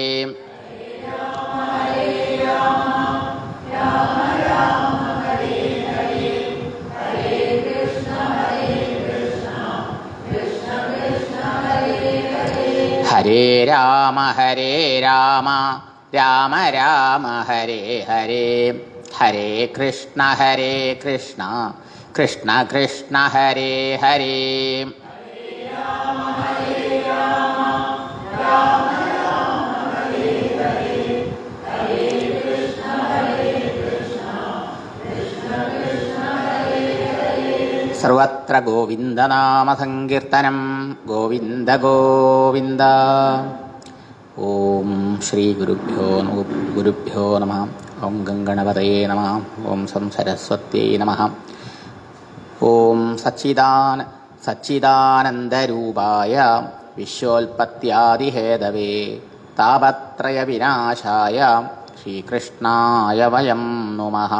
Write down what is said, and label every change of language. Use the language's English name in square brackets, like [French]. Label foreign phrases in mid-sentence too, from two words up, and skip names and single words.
[Sanskrit] ഹരേ രാമ രാമ ഹരേ ഹരേ, ഹരേ കൃഷ്ണ കൃഷ്ണ കൃഷ്ണ ഹരേ ഹരേ. സർവത്ര ഗോവിന്ദനാമ സങ്കീർത്തനം, ഗോവിന്ദ ഗോവിന്ദ. ഓം ശ്രീ ഗുരുഭ്യോ നമഃ. ഓം ഗംഗണപതയേ നമഃ. ഓം സംസരസ്വത്യൈ നമഃ. ഓം സച്ചിദാനന്ദരൂപായ വിശ്വോൽപത്യാദിഹേതവേ താപത്രയ വിനാശായ ശ്രീകൃഷ്ണായ വയം നുമഃ.